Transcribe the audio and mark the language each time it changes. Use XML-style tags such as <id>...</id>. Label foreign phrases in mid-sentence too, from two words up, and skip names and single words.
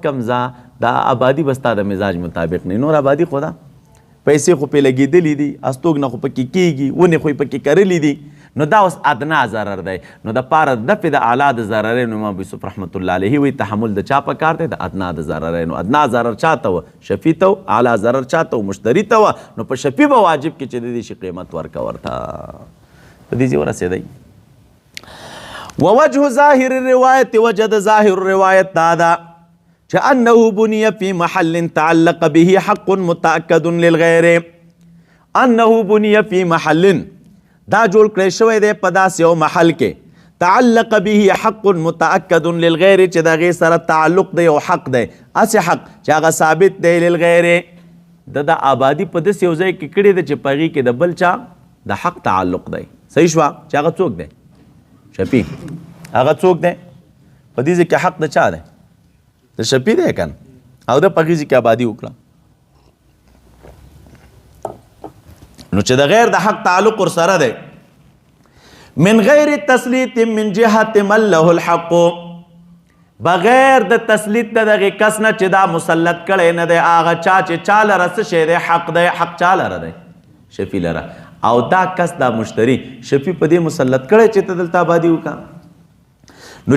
<ps>کم دا آبادي به ستا د مزاج مطابق نه نور آبادي خو ده پیسې خو پې لګېدلي دي استوګنه خو پکې کېږي ونې خو یې پکې کرلي دي نو دا اوس ادنا ضرر دی نو د پاره دفع د اعلی د ضررینو امام ابو یوسف</ps> <ar>رحمت الله علیه</ar> <ps>وی تحمل د چا په کار دی د ادنا د ضررینو ادنا ضرر چاته و شفیع ته و اعلی ضرر چاته و مشتری ته و نو په شفیع به واجب کې چې د دې شي قیمت ورکه ورته په دې ځای ورسېدی</ps> <ar>ووجه ظاهر الروایت وجد ظاهر الروایت</ar> <ps>دادا چې</ps> <ar>انه بني في محل تعلق به حق متأكد للغير انه بني في محل</ar> <ps>دا جوړ کړی شوی دی په داسې یو محل کې</ps> <ar>تعلق به حق متأكد للغير</ar> <ps>چې د هغې سره تعلق دی یو حق دی هسې حق چې هغه ثابت دی للغیر د آبادي په داسې یو ځای کې کړې ده چې په هغې کې د بل چا د حق تعلق دی صحیح شوه چې هغه څوک دی شفیع هغه څوک دی په دې ځای کې حق د چا دی د شفیع دی که نه او د په هغې ځای کې آبادي وکړه نو چې د غیر د حق تعلق ورسره دی</ps> <ar>من غیر تسلیط من جهت من له الحق</ar> <ps>بغیر د تسلیط د دغې کس نه چې دا مسلط کړی نه دی هغه چا چې چا لره څه شی دی حق دی حق چا لره دی شفیع لره او دا کس دا مشتری شفیع په دې مسلط کړی چې ته دلته آبادي وکړه نو</ps>